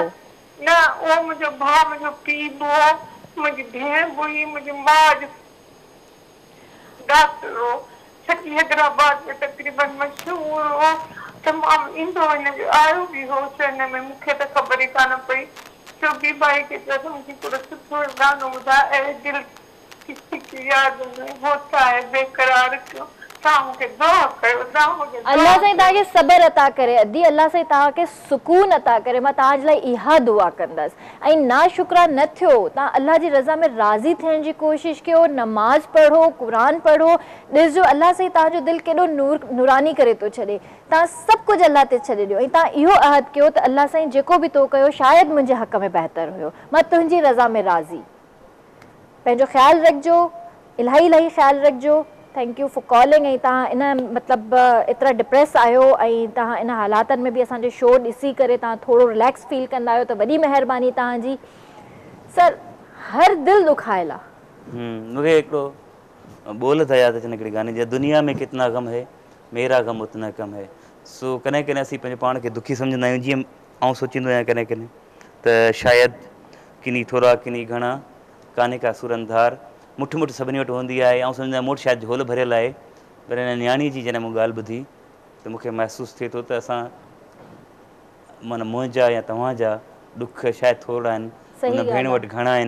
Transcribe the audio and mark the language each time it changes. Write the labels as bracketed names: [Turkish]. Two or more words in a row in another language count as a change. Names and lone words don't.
[Sindhi] न उहो मुंहिंजो भाउ, मुंहिंजो पीउ बि हो, मुंहिंजी भेण बि हुई, मुंहिंजी माउ जो डॉक्टर हो, सॼी हैदराबाद में तक़रीबन मशहूर हो। तमामु ईंदो हिनजो आयो बि हो। हिन में मूंखे त ख़बर ई कान पई। [Urdu] چھوکی بھائی کے طرف مجھے پورا سپر [Sindhi] गानो ॿुधाए ऐं [Urdu] دل کسی کی یاد میں ہوتا ہے بیقرار کیوں. [Sindhi] तव्हां मूंखे दुआ कयो। अल्लाह साईं तव्हांखे सबर अता करे। अदी अल्लाह साईं तव्हांखे सुकून अता करे। मां तव्हांजे लाइ इहा दुआ कंदसि। ऐं नाशुक्रा न थियो। तव्हां अल्लाह जी रज़ा में राज़ी थियण जी कोशिशि कयो। नमाज़ पढ़ो, क़ुरान पढ़ो। ॾिसजो अल्लाह साईं तव्हांजो दिलि केॾो नूरानी करे थो छॾे। तव्हां सभु कुझु अल्लाह ते छॾे ॾियो ऐं तव्हां इहो अहद कयो त अल्लाह साईं जेको बि तो कयो शायदि मुंहिंजे हक़ में बहितर हुयो। मां तुंहिंजी रज़ा में राज़ी। पंहिंजो ख़्यालु रखिजो, इलाही इलाही ख़्यालु रखिजो। [English] thank you for calling. [Sindhi] ऐं तव्हां इन मतिलबु एतिरा डिप्रेस आहियो ऐं तव्हां इन हालातनि में बि असांजो शो ॾिसी करे तव्हां थोरो [English] relax feel [Sindhi] कंदा आहियो त वॾी महिरबानी तव्हांजी। सर हर दिलि दुखायल आहे। मूंखे हिकिड़ो ॿोल त यादि अचे हिकिड़ी गाने जी, [Urdu] دنیا میں کتنا غم ہے میرا غم اتنا کم ہے. [Sindhi] सो कॾहिं कॾहिं असीं पंहिंजे पाण खे दुखी सम्झंदा आहियूं। जीअं आउं सोचींदो आहियां कॾहिं कॾहिं त शायदि किनी थोरा किनी घणा काने का सुरंधार मुठ मुठ सभिनी वटि हूंदी आहे। ऐं सम्झंदा मूं वटि शायदि झोल भरियल आहे। पर हिन न्याणी जी जॾहिं मूं ॻाल्हि ॿुधी त मूंखे महसूसु थिए थो त असां माना मुंहिंजा या तव्हांजा ॾुख शायदि थोरा आहिनि, हुन भेण वटि घणा आहिनि।